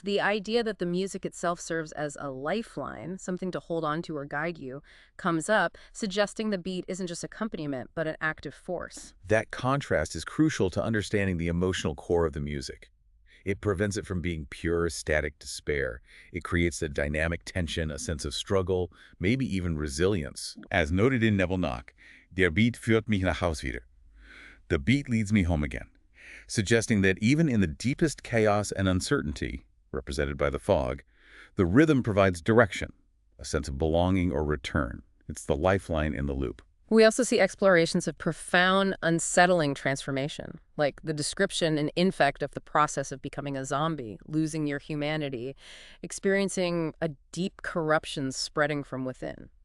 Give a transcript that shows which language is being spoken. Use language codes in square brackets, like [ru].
[en] The idea that the music itself serves as a lifeline, something to hold on to or guide you, comes up, suggesting the beat isn't just accompaniment, but an active force. That contrast is crucial to understanding the emotional core of the music. It prevents it from being pure, static despair. It creates a dynamic tension, a sense of struggle, maybe even resilience. As noted in [de] Nebelnacht, der Beat führt mich nach Haus wieder. [en] The beat leads me home again, suggesting that even in the deepest chaos and uncertainty, represented by the fog, the rhythm provides direction, a sense of belonging or return. It's the lifeline in the loop. We also see explorations of profound, unsettling transformation, like the description in Infect of the process of becoming a zombie, losing your humanity, experiencing a deep corruption spreading from within.